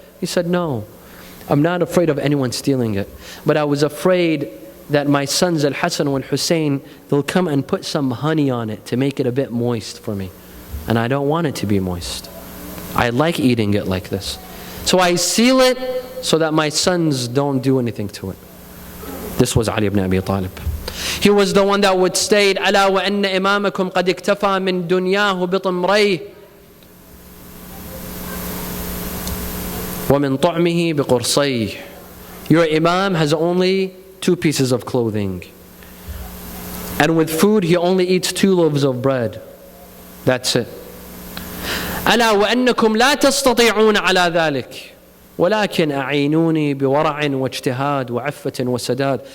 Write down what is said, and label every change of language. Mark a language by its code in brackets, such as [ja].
[en] He said, no, I'm not afraid of anyone stealing it. But I was afraid that my sons Al-Hassan and Hussein, they'll come and put some honey on it to make it a bit moist for me. And I don't want it to be moist. I like eating it like this. So I seal it so that my sons don't do anything to it. This was Ali ibn Abi Talib. He was the one that would state, [ar] أَلَا وَأَنَّ إِمَامَكُمْ قَدْ اكْتَفَى مِنْ دُنْيَاهُ بِطِمْرَيْهِ وَمِنْ طَعْمِهِ بِقُرْصَيْهِ. [en] Your Imam has only 2 pieces of clothing. And with food, he only eats 2 loaves of bread. That's it. [ar] أَلَا وَأَنَّكُمْ لَا تَسْتَطِيعُونَ عَلَى ذَلِكَ وَلَكِنْ أَعِينُونِي بِوَرَعٍ وَاجْتِهَادٍ وَعِفَّةٍ وَسَدَادٍ.